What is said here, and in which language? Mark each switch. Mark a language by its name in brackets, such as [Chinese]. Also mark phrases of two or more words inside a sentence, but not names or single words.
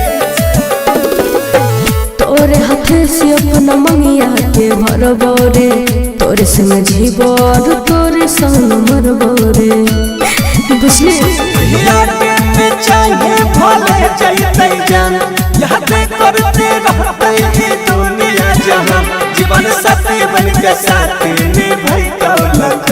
[Angika] तोरे हाथे से अपना मंगिया के भरबो रे तोरे संग जीवो और तोरे संग मरबो रे बुझले [Hindi] यार में चाहिए भले जाइते जान याद करते रहते ये दुनिया जहां जीवन साथी बन के साथ निभाई तो लगा